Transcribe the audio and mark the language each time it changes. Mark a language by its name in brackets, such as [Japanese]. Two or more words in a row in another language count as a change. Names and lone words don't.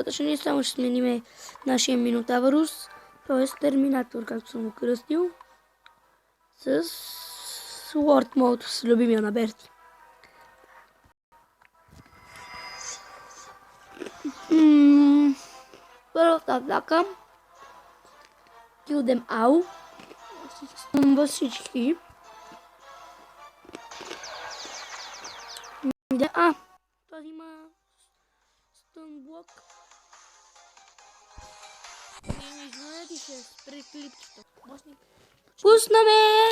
[Bulgarian] И само ще сменим нашия Минотавърус. Т.е. Терминатор, както съм го кръстил. С Sword Mode, с любимия на Берти. Първата атака. [English] Kill them all. [Bulgarian] Стъмва всички. Този има стънблок. Пуснаме!